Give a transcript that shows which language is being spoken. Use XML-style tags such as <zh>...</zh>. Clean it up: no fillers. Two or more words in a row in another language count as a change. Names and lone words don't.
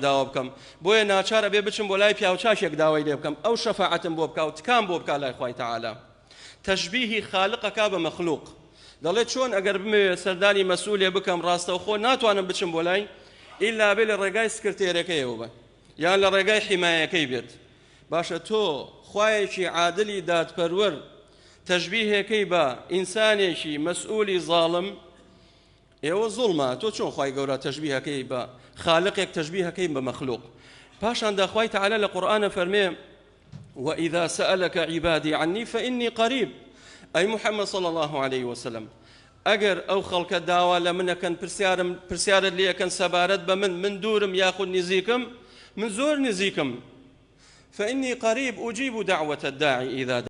<ckb>داوا بکەم بۆیە ناچارە بێ بچم بۆ لای پیاوچاشێک داوای لێ بکەم ئەو شەفاعەتم بۆ بکا و تکام بۆ بکا لای خوای تەعالی تەشبیهی خالقەکە بە مەخلوق دەڵێت چۆن ئەگەر بمەوێ سەردانی مەسئولێ بکەم ڕاستەوخۆ ناتوانم بچم بۆ لای ئیلا بێ لە ڕێگای سکرتێرەکەیەوە بە یان لە ڕێگای حیمایەکەی بێت باشە تۆ خوایەکی عادلی دادپەروەر تەشبیهێکەی بە ئینسانێکی مەسئولی ظاڵم ئێوە زوڵمە تۆ چۆن خوای گەورە تەشبیهەکەی بە خالقێک تەشبیهەکەی بە مەخلوق پاشاندا خوای تەعالی لە قورئانە فەرمێ</ckb> <ar>وإذا سألك عبادي عني فإني قريب أي محمد صلى الله عليه وسلم</ar> <ckb>ئەگەر ئەو خەڵکە داوا لە منەکەن پرسیارت لێەکەن سەبارەت بە من دوورم یاخود نزیکم من زۆر نزیکم</ckb> <ar>فإني قريب أجيب دعوة الداعي إذا</ar>